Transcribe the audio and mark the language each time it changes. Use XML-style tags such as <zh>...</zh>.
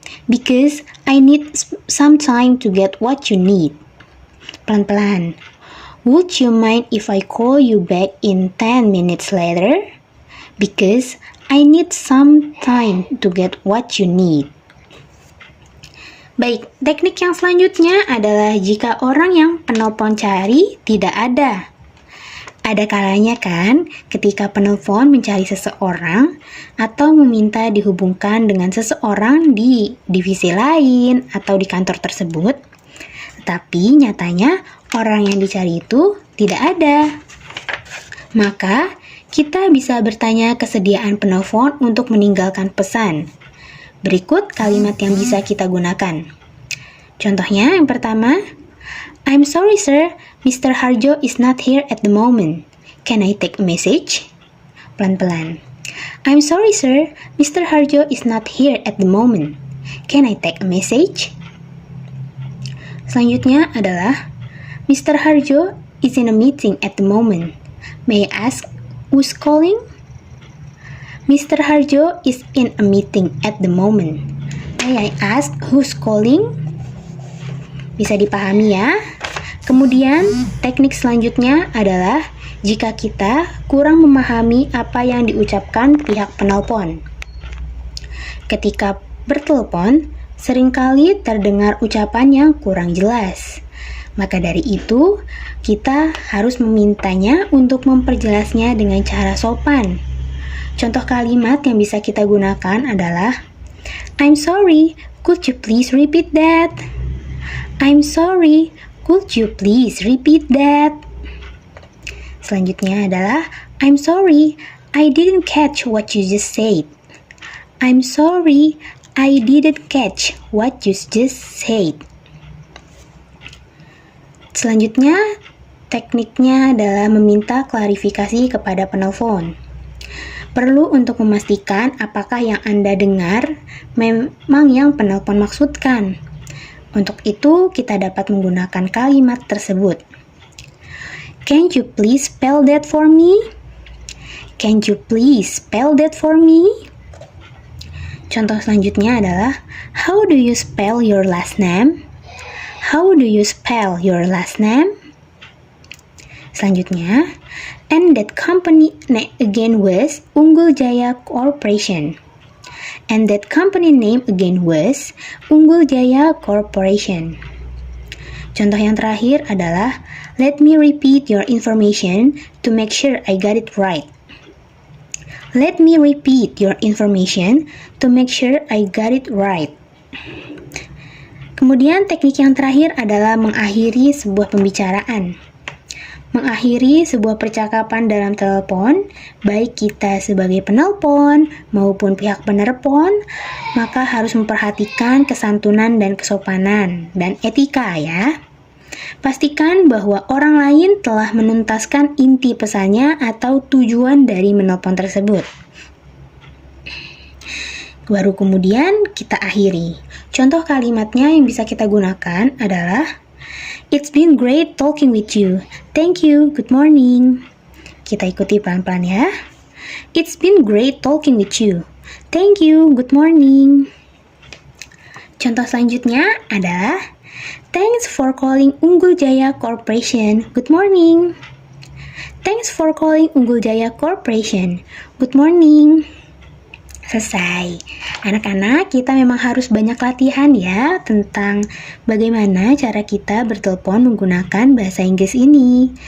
<en>Because I need some time to get what you need.</en> <id>Pelan-pelan.</id> <en>Would you mind if I call you back in 10 minutes later? Because I need some time to get what you need.</en> <id>Baik, teknik yang selanjutnya adalah jika orang yang penelpon cari tidak ada. Ada kalanya kan ketika penelpon mencari seseorang atau meminta dihubungkan dengan seseorang di divisi lain atau di kantor tersebut, tetapi nyatanya orang yang dicari itu tidak ada. Maka, kita bisa bertanya kesediaan penelpon untuk meninggalkan pesan. Berikut kalimat yang bisa kita gunakan.</id> <en>Contohnya yang pertama, I'm sorry sir, Mr. Harjo is not here at the moment. Can I take a message?</en> <id>Pelan-pelan.</id> <en>I'm sorry sir, Mr. Harjo is not here at the moment. Can I take a message?</en> <id>Selanjutnya adalah</id> <en>Mr. Harjo is in a meeting at the moment. May I ask who's calling? Mr. Harjo is in a meeting at the moment. May I ask who's calling?</en> <id>Bisa dipahami ya? Kemudian, teknik selanjutnya adalah jika kita kurang memahami apa yang diucapkan pihak penelpon. Ketika bertelepon, seringkali terdengar ucapan yang kurang jelas. Maka dari itu, kita harus memintanya untuk memperjelasnya dengan cara sopan. Contoh kalimat yang bisa kita gunakan adalah</id> <en>I'm sorry, could you please repeat that? I'm sorry, could you please repeat that?</en> <id>Selanjutnya adalah</id> <en>I'm sorry, I didn't catch what you just said. I'm sorry, I didn't catch what you just said.</en> <id>Selanjutnya, tekniknya adalah meminta klarifikasi kepada penelpon. Perlu untuk memastikan apakah yang Anda dengar memang yang penelpon maksudkan. Untuk itu, kita dapat menggunakan kalimat tersebut.</id> <en>Can you please spell that for me? Can you please spell that for me?</en> <id>Contoh selanjutnya adalah</id> <en>how do you spell your last name? How do you spell your last name?</en> <id>Selanjutnya,</id> <en>and that company name again was Unggul Jaya Corporation. And that company name again was Unggul Jaya Corporation.</en> <id>Contoh yang terakhir adalah</id> <en>let me repeat your information to make sure I got it right. Let me repeat your information to make sure I got it right.</en> <id>Kemudian teknik yang terakhir adalah mengakhiri sebuah pembicaraan. Mengakhiri sebuah percakapan dalam telepon, baik kita sebagai penelpon maupun pihak penerpon, maka harus memperhatikan kesantunan dan kesopanan dan etika ya. Pastikan bahwa orang lain telah menuntaskan inti pesannya atau tujuan dari menelpon tersebut. Baru kemudian kita akhiri. Contoh kalimatnya yang bisa kita gunakan adalah</id> <en>It's been great talking with you. Thank you. Good morning.</en> <id>Kita ikuti pelan-pelan ya.</id> <en>It's been great talking with you. Thank you. Good morning.</en> <id>Contoh selanjutnya adalah</id> <en>Thanks for calling Unggul Jaya Corporation. Good morning. Thanks for calling Unggul Jaya Corporation. Good morning.</en> <id>Selesai. Anak-anak, kita memang harus banyak latihan ya tentang bagaimana cara kita bertelepon menggunakan bahasa Inggris ini.</id>